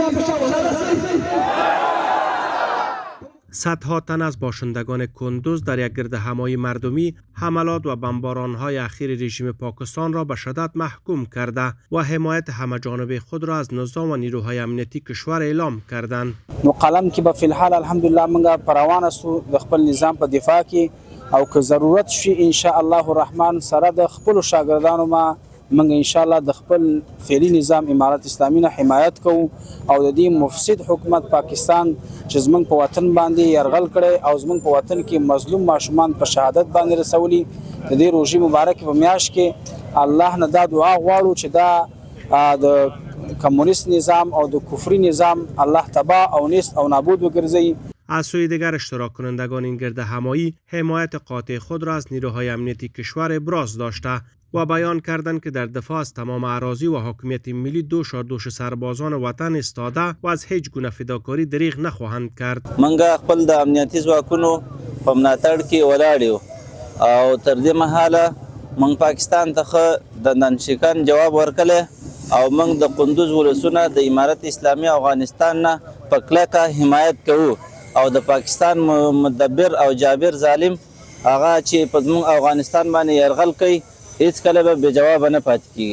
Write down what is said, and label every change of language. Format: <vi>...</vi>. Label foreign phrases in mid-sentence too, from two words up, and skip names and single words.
<fa>صدها تن از باشندگان کندوز در یک گردهمایی مردمی حملات و بمباران‌های اخیر رژیم پاکستان را به شدت محکوم کرده و حمایت همه‌جانبه خود را از نظام و نیروهای امنیتی کشور اعلام کردند.</fa> <ps>نو قلم کې به فلحال الحمدلله موږ پروان استو د خپل نظام په دفاع کې او که ضرورت شي</ps> <ar>ان شاء الله الرحمن</ar> <ps>سره د خپل شاګردانو ما موږ</ps> <ar>ان شاء الله</ar> <ps>د خپل فعلی نظام امارت اسلامي نه حمایت کوو او د دې مفسد حکومت پاکستان چې زمونږ په وطن باندې يرغل کړي او زمونږ په وطن کې مظلوم ماشومان په شهادت باندې رسولي د دې روزي مبارک په میاشت کې الله نه دا دعا غواړو چې دا د کمونیست نظام او د کفری نظام الله تباه او نیست او نابود وګرځي.</ps> <fa>از سوی دیگر اشتراک کنندگان این گردهمایی حمایت قاطع خود را از نیروهای امنیتی کشور ابراز داشته و بیان کردند که در دفاع از تمام اراضی و حاکمیت ملی دوش سربازان وطن استاده و از هیچ گونه فداکاری دریغ نخواهند کرد.</fa> <ps>منګه خپل د امنیتي ځواکونو په ملاتړ کې ولاړ یو او تر دې مهاله موږ پاکستان ته د ننشکان جواب ورکړل او موږ د قندوز ولسونه د امارت اسلامي افغانستان نه په کلکه حمایت کوو او د پاکستان مدبر او جابر ظالم هغه چې په زموږ افغانستان باندې یرغل کوي هیڅ کله به جواب نه پاتې کیږي.</ps>